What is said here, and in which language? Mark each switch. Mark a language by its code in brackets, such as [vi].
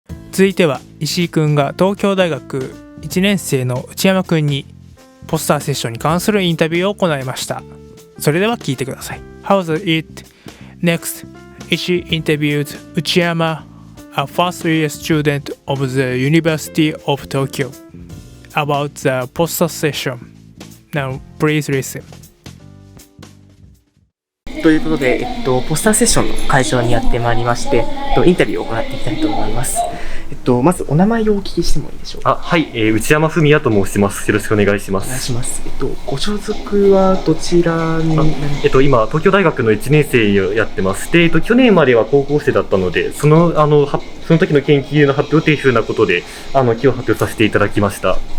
[ja] 続いては石井くんが東京大学1年生の内山くんにポスターセッションに関するインタビューを行いました。それでは聞いてください。 [en] How's it? Next, Ishii interviewed Uchiyama, a first year student of the University of Tokyo, about the poster session. Now please listen. [ja] ということで、ポスターセッションの会場にやってまいりまして、インタビューを行っていきたいと思います。まずお名前をお聞きしてもいいでしょうか。はい、内山文也と申します。よろしくお願いします。お願いします。ご所属はどちらに？今東京大学の1年生をやってます。で、去年までは高校生だったので、その時の研究の発表というふうなことで今日発表させていただきました。